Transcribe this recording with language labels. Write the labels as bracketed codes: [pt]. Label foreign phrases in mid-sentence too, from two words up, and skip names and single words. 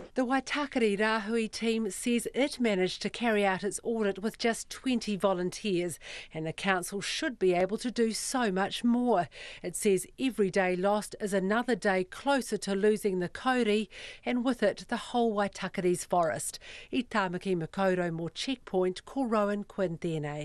[en] The Waitakere Rahui team says it managed to carry out its audit with just 20 volunteers, and the council should be able to do so much more. It says every day lost is another day closer to losing the Kauri, and with it the whole Waitakere's forest. [mi] I Tāmaki Makaurau mō Checkpoint, ko Rowan Quinn tēnei.